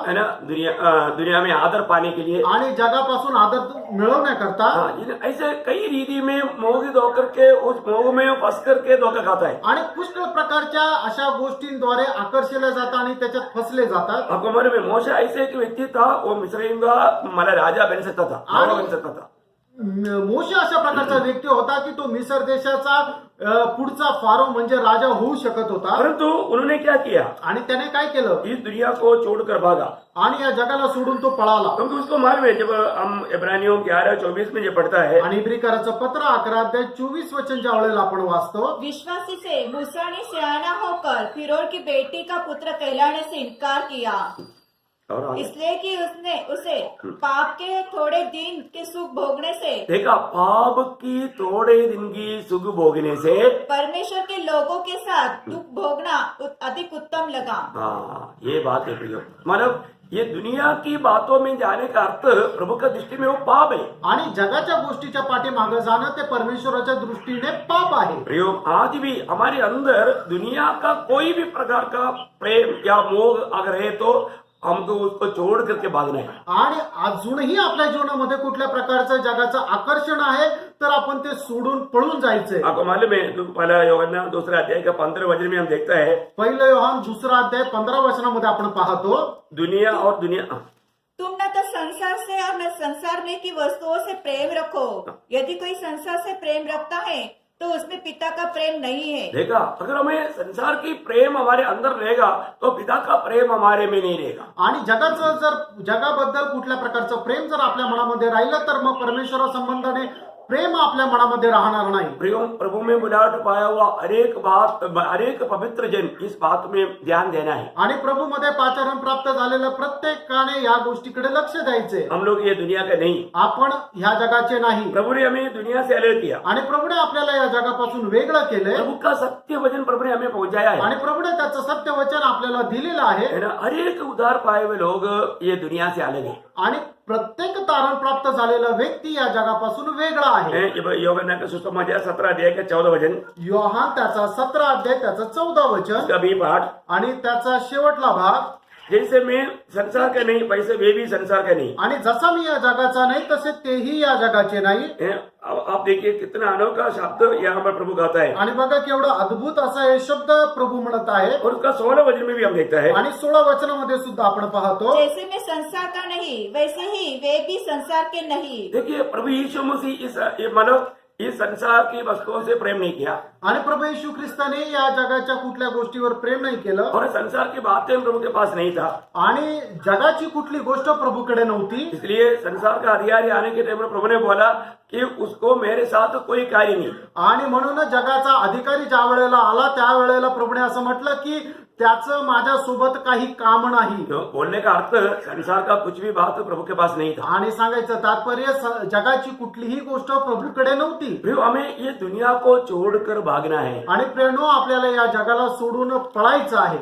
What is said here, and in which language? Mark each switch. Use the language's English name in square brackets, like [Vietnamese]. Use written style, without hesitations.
[Hindi] है ना, दुनिया में आदर पाने के लिए, [Marathi] आणि जगापासून आदर मिळवण्याकरता. [Hindi] ऐसे कई रीति में मोहित होकर के उस मोह में फंस करके धोखा खाता है। [Marathi] आणि पुष्कळ प्रकारच्या अशा गोष्टींद्वारे आकर्षिले जातात आणि त्याच्यात फसले जातात. [Hindi] आपको मालूम है मोशे ऐसे एक व्यक्ति था, वो मिस्रईम का मतलब राजा बन सकता था, राजा बन सकता था। [Marathi] मोशे अशा प्रकारचा व्यक्ती होता की तो मिसर देशाचा पुढचा फारो म्हणजे राजा होऊ शकत होता. [Hindi] परंतु उन्होंने क्या किया, [Marathi] आणि त्याने काय केलं, [Hindi] इस दुनिया को छोड़कर भागा। [Marathi] आणि या जगाला सोडून तो पळाला. [Hindi] क्योंकि उसको मालूम है, जब हम इब्रानियों 11:24 में जो पढ़ता है, [Marathi] आणि इब्रिकराचं पत्र 11:24 ज्या वेळेला आपण वाचतो, [Hindi] विश्वासी से मूसा ने सियाना होकर फिरौन की बेटी का पुत्र कहलाने से इनकार किया, और आगे इसलिए कि उसने उसे पाप के थोड़े दिन के सुख भोगने से, देखा, पाप की थोड़े दिन की सुख भोगने से परमेश्वर के लोगों के साथ दुख भोगना अधिक उत्तम लगा। हाँ, ये बात है प्रियो। मतलब ये दुनिया की बातों में जाने का अर्थ प्रभु का दृष्टि में वो पाप है। [Marathi] आणि जगाच्या गोष्टीच्या पाठीमागे जाणं ते परमेश्वराच्या दृष्टीने पाप आहे. [Hindi] प्रियो, आज भी हमारे अंदर दुनिया का कोई भी प्रकार का प्रेम या मोह अगर है तो हमको उसको छोड़ करके भागना है। [Marathi] आणि अजूनही आपल्या जीवनामध्ये कुठल्या प्रकारचं जगाचं आकर्षण आहे तर आपण ते सोडून पळून जायचंय. [Hindi] आपको मालूम है, पहला यूहन्ना 2 अध्याय का 15 वचन में हम देखता है, [Marathi] पहिलं योहान 2 अध्याय 15 वचनामध्ये आपण पाहतो, [Hindi] दुनिया और दुनिया तुम न तो संसार से और न संसार में की वस्तुओं से प्रेम रखो, यदि कोई संसार से प्रेम रखता है तो उसमें पिता का प्रेम नहीं है। देखा, अगर हमें संसार की प्रेम हमारे अंदर रहेगा तो पिता का प्रेम हमारे में नहीं रहेगा। [Marathi] आणि जगाचं जर जगाबद्दल कुठल्या प्रकारचं प्रेम जर आपल्या मनामध्ये राहिलं तर मग परमेश्वरा संबंधाने प्रेम आपल्या मनामध्ये राहणार नाही. [Hindi] प्रभु में बुलाहट पाया हुआ हरेक पवित्र जन इस बात में ध्यान देना है। [Marathi] आणि प्रभूमध्ये पाचारण प्राप्त झालेलं प्रत्येकाने या गोष्टीकडे लक्ष द्यायचे. [Hindi] हम लोग ये दुनिया का नहीं, [Marathi] आपण ह्या जगाचे नाही. [Hindi] प्रभु ने हमें दुनिया से अलग किया, [Marathi] आणि प्रभूने आपल्याला या जगापासून वेगळं केलंय. [Hindi] प्रभु का सत्य वचन प्रभु ने हमें पहुंचाया है, [Marathi] आणि प्रभूने त्याचं सत्य वचन आपल्याला दिलेलं आहे. [Hindi] है ना। हरेक उद्धार पाए हुए लोग ये दुनिया से अलग है। [Marathi] आणि प्रत्येक तारण प्राप्त झालेला व्यक्ती या जगापासून वेगळा आहे. [Hindi] यूहन्ना का सुसमाचार 17 अध्याय का 14 वचन, [Marathi] योहान त्याचा 17 अध्याय त्याचं 14 वचन [Hindi] उसका भी पाठ, [Marathi] आणि त्याचा शेवटला भाग, [Hindi] जैसे मैं संसार का नहीं वैसे वे भी संसार का नहीं। [Marathi] आणि जसा मी या जगाचा नाही तसे तेही या जगाचे नाही. [Hindi] आप देखिए कितना अनोखा शब्द यहाँ पर प्रभु कहता है, [Marathi] आणि बघा केवढं अद्भुत असा हे शब्द प्रभू म्हणत आहे. [Hindi] और उसका 16 वचन में भी हम देखता है, [Marathi] आणि 16 वचनामध्ये सुद्धा आपण पाहतो, [Hindi] जैसे मैं संसार का नहीं वैसे ही वे भी संसार के नहीं। देखिए प्रभु यीशु मसीह मतलब इस संसार की वस्तुओं से प्रेम नहीं किया, [Marathi] आणि प्रभू येशू ख्रिस्ताने या जगाच्या कुठल्या गोष्टीवर प्रेम नाही केलं, [Hindi] और संसार की बातें प्रभु के पास नहीं था। [Marathi] आणि जगाची कुठली गोष्ट प्रभूकडे नव्हती. [Hindi] इसलिए संसार का अधिकारी आने के टाइम में प्रभु ने बोला कि उसको मेरे साथ कोई कार्य नहीं। [Marathi] आणि म्हणून जगाचा अधिकारी ज्या वेळेला आला त्यावेळेला प्रभूने असं म्हटलं की त्याचं माझ्यासोबत काही काम नाही. [Hindi] तो बोलने का अर्थ संसार का कुछ भी बात प्रभु के पास नहीं था। [Marathi] आणि सांगायचं तात्पर्य जगाची कुठलीही गोष्ट प्रभूकडे नव्हती. [Hindi] प्रियो, हमें ये दुनिया को छोड़कर भागना है। [Marathi] आणि प्रेरणो आपल्याला या जगाला सोडून पळायचं आहे.